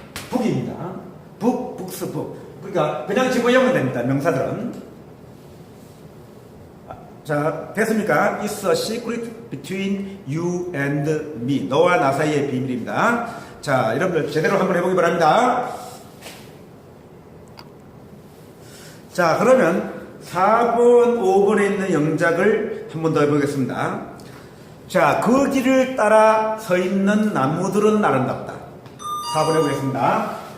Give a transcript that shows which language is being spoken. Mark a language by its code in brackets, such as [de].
[ko] 북입니다. 북. 그러니까 그냥 집어넣으면 됩니다. 명사들은. 자, 됐습니까? [en] It's a secret between you and me. [ko] 너와 나 사이의 비밀입니다. 자, 여러분들 제대로 한번 해보기 바랍니다. 자, 그러면 4번, 5번에 있는 영작을 한 번 더 해보겠습니다. 자, 그 길을 따라 서 있는 나무들은 아름답다. 4번 해보겠습니다.